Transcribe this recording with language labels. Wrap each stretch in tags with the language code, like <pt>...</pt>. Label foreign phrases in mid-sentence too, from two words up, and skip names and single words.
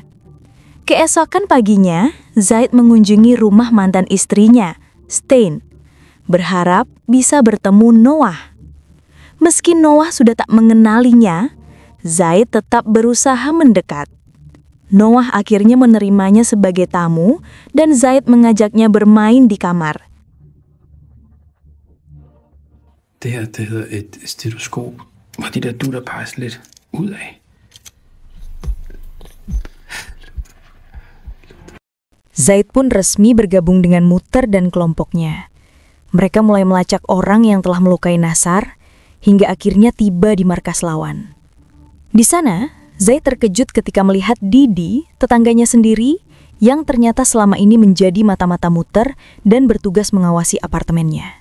<id>Keesokan paginya, Zaid mengunjungi rumah mantan istrinya, Stein, berharap bisa bertemu Noah. Meski Noah sudah tak mengenalinya, Zaid tetap berusaha mendekat. Noah akhirnya menerimanya sebagai tamu dan Zaid mengajaknya bermain di kamar.</id> <da>Det her, det hedder et stetoskop, hvor de der dutter peges lidt ud af.</da> <id>Zaid pun resmi bergabung dengan Muter dan kelompoknya. Mereka mulai melacak orang yang telah melukai Nasar, hingga akhirnya tiba di markas lawan. Di sana, Zaid terkejut ketika melihat Didi, tetangganya sendiri, yang ternyata selama ini menjadi mata-mata Muter dan bertugas mengawasi apartemennya.</id>